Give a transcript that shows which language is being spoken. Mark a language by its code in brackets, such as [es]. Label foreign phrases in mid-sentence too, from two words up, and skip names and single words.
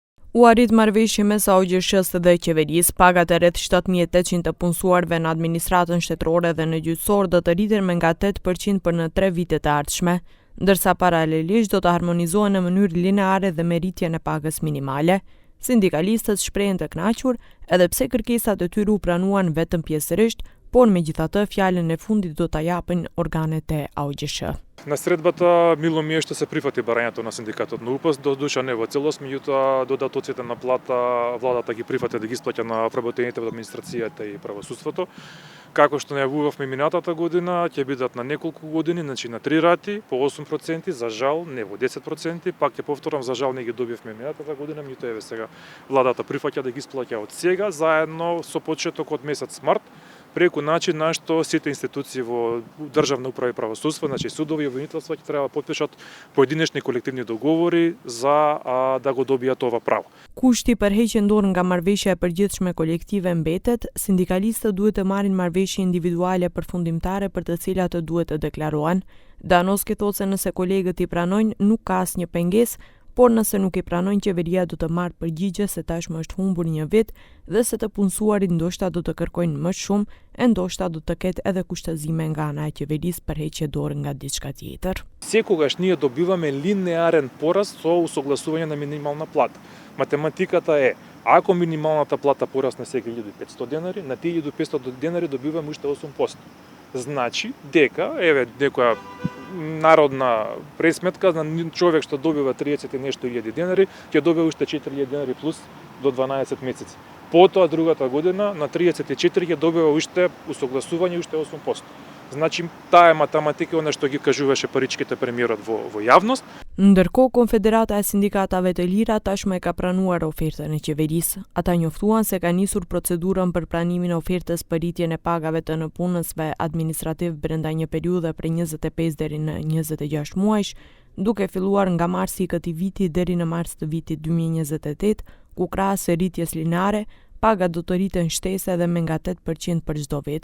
[sq] U arrit marrëveshje mes AOGSH-s dhe qeverisë, pagat e rreth 7.800 të punësuarve në administratën shtetërore dhe në gjyqësor do të rriten me nga 8% për në 3 vite të ardhshme, ndërsa paralelisht do të harmonizohen në mënyrë lineare dhe me rritjen e pagës minimale. Sindikalistët shprehen të kënaqur edhe pse kërkesat e tyre u pranuan vetëm pjesërisht, por megjithatë fjalën e fundit do ta japin organet e AOGSH. [mk] На средбата мило ми е што се прифати барањето на синдикатот на УПС, душа не во целост, меѓутоа додатоците на плата владата ги прифати да ги исплаќа на вработените во администрацијата и правосудството. Како што најавувавме минатата година, ќе бидат на неколку години, значи на 3 рати по 8%, за жал не во 10%, пак ќе повторам, за жал не ги добивме минатата година, меѓутоа еве сега владата прифаќа да ги исплаќа од сега заедно со почеток од месец март, преку начин на што сите институции во државна управа и правосудство, значи судови и обвинителства ќе треба да потпишат поединечни колективни договори за да го добијат ова право. [sq] Kushti për heqjen dorë nga marrëveshja e përgjithshme kolektive mbetet, sindikalistët duhet të marrin marrëveshje individuale përfundimtare për të cilat duhet të deklarohen. Danoski thotë se nëse kolegët i pranojnë, nuk ka asnjë pengesë, por nëse nuk i pranojnë, qeveria do të marrë përgjigje se tashmë është humbur një vit dhe se të punësuarit ndoshta do të kërkojnë më shumë, e ndoshta do të ketë edhe kushtëzime nga ana e qeverisë për heqje dorë nga diçka tjetër. [mk] Секогаш ние добиваме линеарен пораст со усогласување на минимална плата. Математиката е, ако минималната плата порасне сега 1500 денари, на тие 1500 денари добиваме уште 8%. Значи дека, еве, некоја народна пресметка, човек што добива 30 и нешто илјади денари, ќе добива уште 4000 денари плюс до 12 месеци. Потоа другата година на 34 ќе добива уште усогласување уште 8%. Значи таа е математика она што ги кажуваше паричките премиерот во јавност. [sq] Ndërkohë, Konfederata e Sindikatave të Lira tashmë e ka pranuar ofertën e qeverisë. Ata njoftuan se ka nisur procedurën për pranimin e ofertës për rritjen e pagave të nëpunësve administrativ brenda një periudhe prej 25 deri në 26 muajsh, duke filluar nga marsi i këtij viti deri në mars të vitit 2028, ku krahas së rritjes lineare, pagat do të rriten shtese edhe me nga 8% për çdo vit.